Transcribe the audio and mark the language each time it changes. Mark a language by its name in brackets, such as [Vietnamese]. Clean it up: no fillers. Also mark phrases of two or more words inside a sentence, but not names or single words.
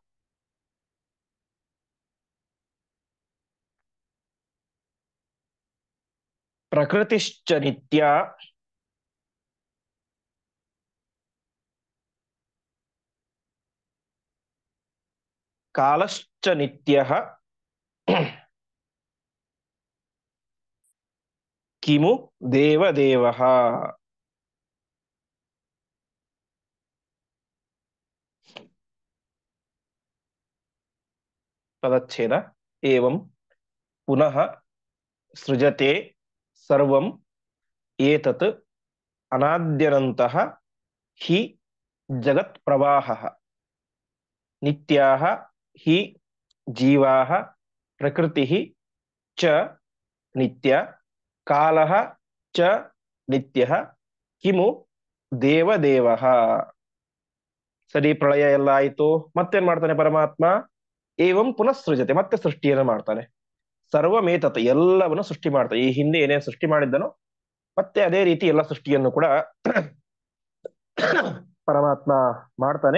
[Sanskrit] ಪ್ರಕೃತಿಶ್ಚ ನಿತ್ಯಾ ಕಾಲಶ್ಚ ನಿತ್ಯಃ ಕಿಮು ದೇವದೇವಃ. [Kannada] ಪದಚ್ಛೇದ: [Sanskrit] ಏವಂ ಪುನಃ ಸೃಜತೆ ಸರ್ವಂ ಏತತ್ ಅನಾದ್ಯನಂತಃ ಹಿ ಜಗತ್ ಪ್ರವಾಹಃ ನಿತ್ಯಾಃ ಹಿ ಜೀವಾಃ ಪ್ರಕೃತಿಃ ಚ ನಿತ್ಯ ಕಾಲಃ ಚ ನಿತ್ಯಃ ಕಿಮು ದೇವದೇವ. [Kannada] ಸರಿ, ಪ್ರಳಯ ಎಲ್ಲ ಆಯ್ತು. ಮತ್ತೇನ್ ಮಾಡ್ತಾನೆ ಪರಮಾತ್ಮ? [Sanskrit] ಏವಂ ಪುನಃಸೃಜತೆ, [Kannada] ಮತ್ತೆ ಸೃಷ್ಟಿಯನ್ನು ಮಾಡ್ತಾನೆ. ಸರ್ವಮೇತತ್, ಎಲ್ಲವನ್ನು ಸೃಷ್ಟಿ ಮಾಡ್ತಾನೆ. ಈ ಹಿಂದೆ ಏನೇನು ಸೃಷ್ಟಿ ಮಾಡಿದ್ದನೋ ಮತ್ತೆ ಅದೇ ರೀತಿ ಎಲ್ಲ ಸೃಷ್ಟಿಯನ್ನು ಕೂಡ ಪರಮಾತ್ಮ ಮಾಡ್ತಾನೆ.